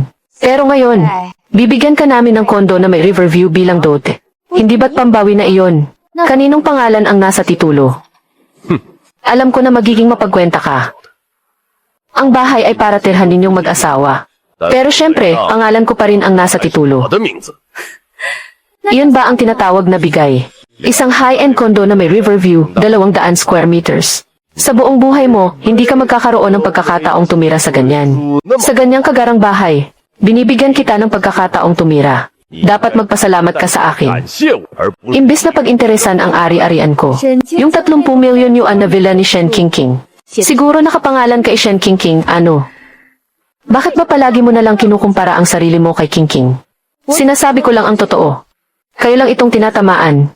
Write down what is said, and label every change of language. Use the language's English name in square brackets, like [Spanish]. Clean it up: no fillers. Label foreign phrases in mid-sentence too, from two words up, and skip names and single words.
[Filipino] Pero ngayon, bibigyan ka namin ng kondo na may Riverview bilang dote. Hindi ba't pambawi na iyon? Kaninong pangalan ang nasa titulo? Alam ko na magiging mapagkwenta ka. Ang bahay ay para tirhan ninyong mag-asawa. Pero syempre, pangalan ko pa rin ang nasa titulo. [Chinese] 我的名字。 [Filipino] Iyon ba ang tinatawag na bigay? Isang [English] high-end condo [Filipino] na may Riverview, 200 [English] square meters. [Filipino] Sa buong buhay mo, hindi ka magkakaroon ng pagkakataong tumira sa ganyan. Sa ganyang kagarang bahay, binibigyan kita ng pagkakataong tumira. Dapat magpasalamat ka sa [Chinese] 感 [Filipino] akin. [Chinese] 谢我，而不是 [Filipino] Imbes na pag-interesan ang ari-arian ko. Yung 30 milyon yuan na villa ni Shen Qingqing. Siguro nakapangalan kay Shen Qingqing, ano? Bakit ba palagi mo na lang kinukumpara ang sarili mo kay Qingqing? Sinasabi ko lang ang totoo. Kayo lang itong tinatamaan.